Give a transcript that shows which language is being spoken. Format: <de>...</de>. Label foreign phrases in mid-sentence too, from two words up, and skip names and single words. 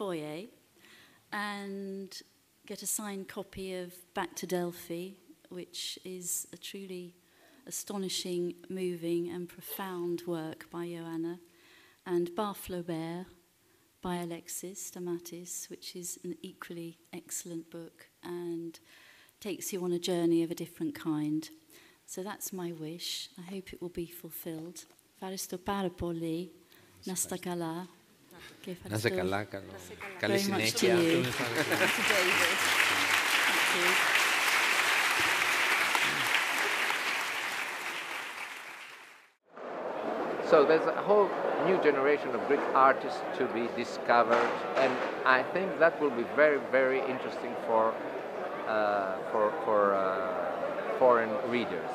<en>to the foyer and get a signed copy of Back to Delphi, which is a truly astonishing, moving and profound work by Ioanna, and Bar Flaubert by Alexis Stamatis, which is an equally excellent book and takes you on a journey of a different kind. So that's my wish. I hope it will be fulfilled.</en> <el>Ευχαριστώ πάρα πολύ. Να είστε καλά. Και Να είστε καλά. Καλή</el> <en>very much to</en> <el>συνέχεια.</el> <en>you. To David. Thank you. So there's a whole new generation of Greek artists to be discovered, and I think that will be very, very interesting for foreign readers.</en>